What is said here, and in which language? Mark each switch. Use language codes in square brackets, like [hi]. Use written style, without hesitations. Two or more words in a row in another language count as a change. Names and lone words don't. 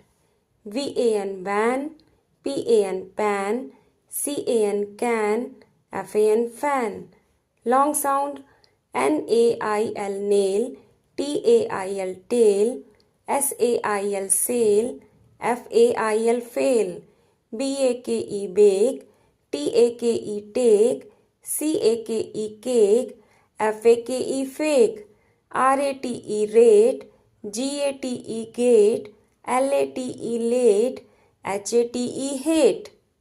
[en] V-A-N van, P-A-N pan, C-A-N can, F-A-N fan. Long sound N-A-I-L nail, T-A-I-L tail, S-A-I-L sail, F-A-I-L fail. B-A-K-E bake, T-A-K-E take, C-A-K-E cake, F-A-K-E fake. R-A-T-E rate, G-A-T-E gate, L-A-T-E late, H-A-T-E hate.